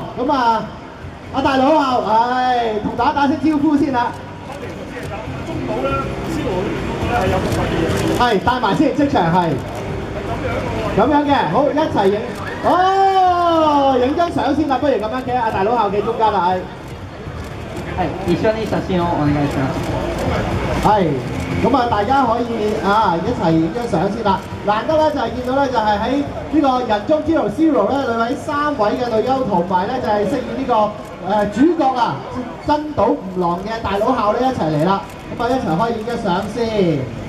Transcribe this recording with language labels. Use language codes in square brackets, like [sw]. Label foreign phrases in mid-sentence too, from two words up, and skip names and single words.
[yue] 咁啊，阿大佬校，同大家打聲招呼先啦。中島咧，Zero 咧係有個嘢。係帶埋先，即場係咁樣嘅，好一齊影。哦，影張相先啦，不如咁樣嘅，阿大佬校企中間啦， [ja] 一緒に寫真をお願いします。 [yue] 係。咁啊，大家可以一齊影張相先啦。難得咧就係見到咧就係喺呢個人中之龍 Zero 咧，裏位3位嘅女優同埋咧就係飾演呢個主角啊真島吾郎嘅大佬校咧一齊嚟啦。咁啊一齊可以影張相先。